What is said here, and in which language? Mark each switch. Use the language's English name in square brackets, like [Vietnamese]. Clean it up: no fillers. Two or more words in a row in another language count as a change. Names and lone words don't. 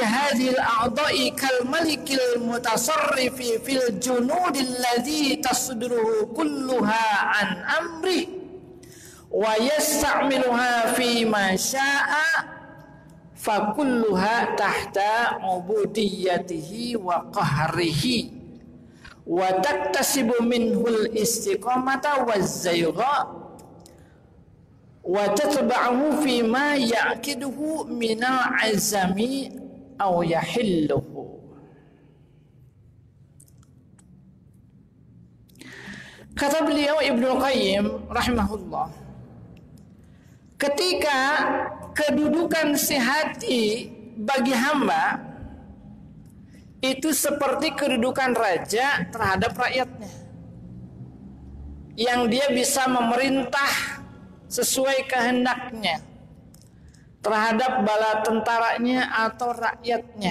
[Arabic] هذه الأعضاء كالملك المتصرف في الجنود الذي تصدره كلها عن أمر ويستعملها فيما شاء فكلها تحت عبوديته وقهره وتكتسب منه الاستقامة والزيغ وتتبعه فيما يعقده من العزم أو يحله. [Indonesian] Kata beliau Ibnu Qayyim rahimahullah, ketika kedudukan si hati bagi hamba itu seperti kedudukan raja terhadap rakyatnya, yang dia bisa memerintah sesuai kehendaknya terhadap bala tentaranya atau rakyatnya.